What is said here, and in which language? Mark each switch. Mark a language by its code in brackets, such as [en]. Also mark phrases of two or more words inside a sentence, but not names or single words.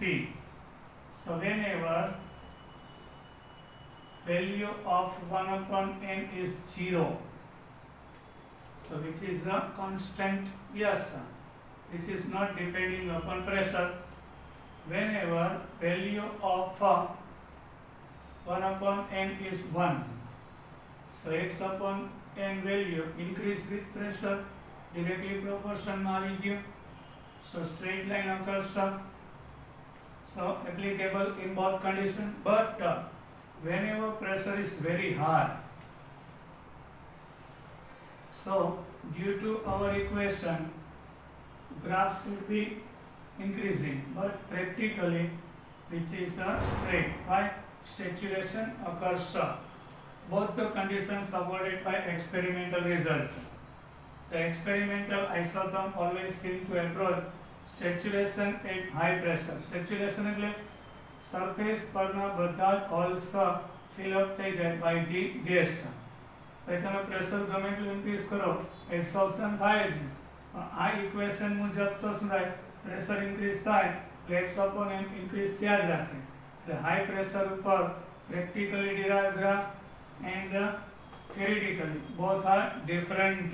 [en] So whenever value of 1 upon n is 0, so which is a constant, yes, which is not depending upon pressure. Whenever value of 1 upon n is 1, so x upon n value increase with pressure, directly proportion [gu] માં આવી ગયું. [en] So straight line occurs. So applicable in both conditions, but whenever pressure is very high, so due to our equation graph should be increasing, but practically which is straight. Why? Saturation occurs. Both the conditions supported by experimental result. The experimental isotherm always seem to approach saturation at high pressure. Saturation એટલે surface [gu] પરના બધા [en] holes fill up [gu] થઈ જાય [en] by the gas. [gu] પછી તમે પ્રેશર ગમે એટલું ઇન્ક્રીઝ કરો એબ્સોર્પ્શન થાય જ નહીં. પણ આ ઇક્વેશન મુજબ તો શું થાય, પ્રેશર ઇન્ક્રીઝ થાય એટલે [en] x upon m [gu] ઇન્ક્રીઝ થયા જ રાખે. [en] એટલે high pressure ઉપર practically derive graph and theoretically both are different.